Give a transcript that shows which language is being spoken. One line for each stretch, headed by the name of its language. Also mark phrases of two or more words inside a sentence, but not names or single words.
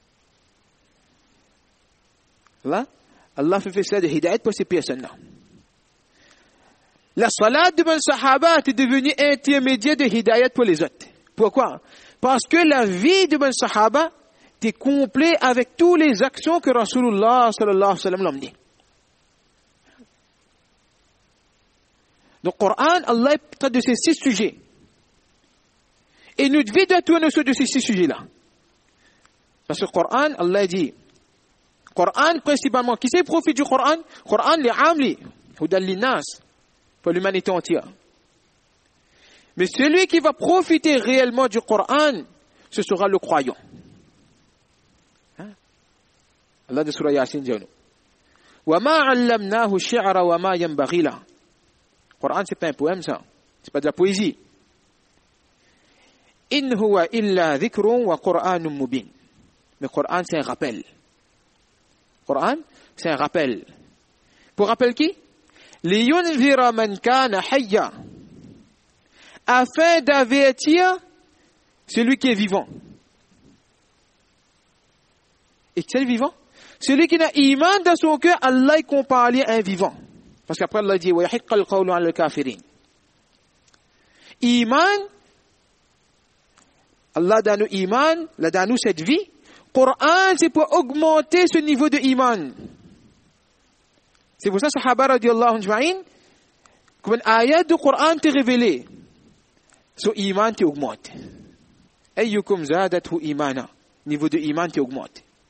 French: Allah fait cela de hidayat pour ces personnes-là. La salat de Ben Sahaba est devenue intermédiaire de hidayat pour les autres. Pourquoi? Parce que la vie de Ben Sahaba était complète avec toutes les actions que Rasulullah
Arabic: صلى الله عليه وسلم
French: l'a mené. Donc, le Coran, Allah traite de ces 6 sujets. Et notre vie doit tourner autour de ces 6 sujets-là. Parce que le Coran, Allah dit, Coran principalement, qui c'est profite du Coran? Coran, les amli,
Arabic: هدى للناس,
French: pour l'humanité entière. Mais celui qui va profiter réellement du Coran, ce sera le croyant. Allah de Surah Yasin dit,
Arabic: وما علمناه الشعر وما ينبغي له.
French: Coran, c'est pas un poème, ça. C'est pas de la poésie.
Arabic: إن هو إلا ذكر وقرآن مبين.
French: Mais Coran, c'est un rappel. Coran, c'est un rappel. Pour rappel qui?
Arabic: لينذر من كان حيا.
French: Afin d'avertir celui qui est vivant. Et qui est le vivant? Celui qui n'a iman dans son cœur, Allah est comparé à un vivant. Parce qu'après Allah dit
Arabic: ويحق القول على الكافرين.
French: Iman, Allah donne nous iman, Allah donne nous cette vie. Coran, c'est pour augmenter ce niveau de iman. C'est pour ça que Sahaba
Arabic: رضي الله عنهم,
French: comme une ayat du Coran t'est révélée, son iman t'augmente.
Arabic: أيكم زادته إيمانا,
French: niveau de iman t'augmente.